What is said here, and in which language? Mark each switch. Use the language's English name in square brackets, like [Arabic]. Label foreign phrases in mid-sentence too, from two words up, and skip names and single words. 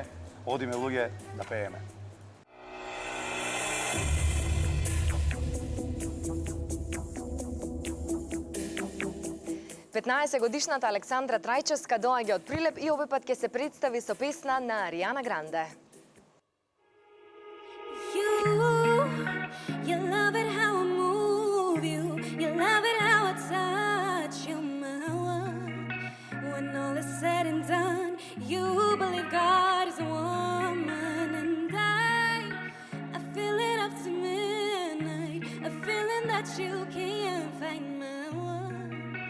[Macedonian] Одиме луѓе да пееме. Годишната Александра Трајчевска доаѓа од Прилеп и овој пат ќе се представи со песна на Аријана Гранде. [English] You love it how I move you. You love it how I touch you, my one. When all is said and done, you believe God is a woman, and I feel it up to midnight, a feeling that you can't find, my one.